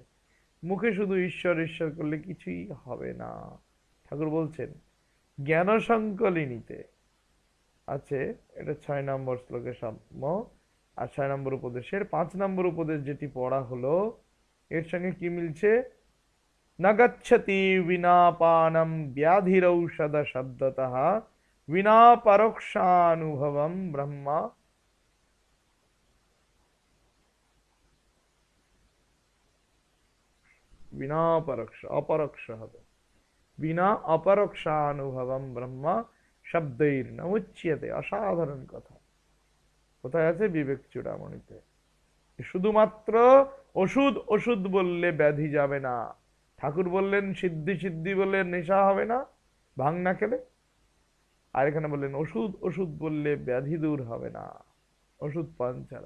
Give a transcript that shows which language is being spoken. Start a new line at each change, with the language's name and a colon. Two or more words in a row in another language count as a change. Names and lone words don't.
Bangla: মুখে শুধু ঈশ্বর ঈশ্বর করলে কিছুই হবে না। ঠাকুর বলছেন জ্ঞান সংকলিনীতে আছে, এটা 6 নম্বর শ্লোকের সাম্য। আর 6 নম্বর উপদেশের 5 নম্বর উপদেশ যেটি পড়া হলো এর সঙ্গে কি মিলছে?
Sanskrit: न गच्छति विना पानं व्याधिरौषध शब्दतः विना परोक्षानुभवं ब्रह्म।
Bangla: বিনা পরোক্ষ, অপরোক্ষ হবে।
Sanskrit: বিনা অপরোক্ষানুভবম ব্রহ্ম শব্दैर न उच्यते।
Bangla: অসাধারণ কথা। কোথায় আছে? বিবেক চূড়ামণিতে। শুধুমাত্র ওষুধ ওষুধ বললে ব্যাধি যাবে না। ঠাকুর বললেন সিদ্ধি সিদ্ধি বললে নেশা হবে না, ভাং না খেলে। আর এখানে বললেন ওষুধ ওষুধ বললে ব্যাধি দূর হবে না, ওষুধ পান ছাড়া।